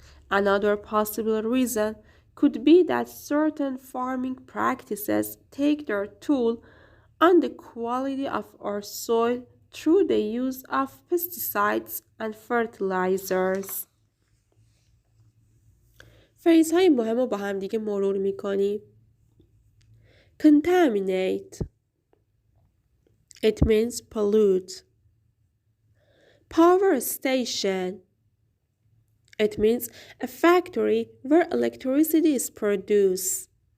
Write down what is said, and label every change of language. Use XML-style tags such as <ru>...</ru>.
<en>Another possible reason could be that certain farming practices take their toll on the quality of our soil through the use of pesticides and fertilizers.</en> <fa>فریزهای مهم رو با هم دیگه مرور میکنیم.</fa> <en>Contaminate, it means pollute. Power station, it means a factory where electricity is produced.</en>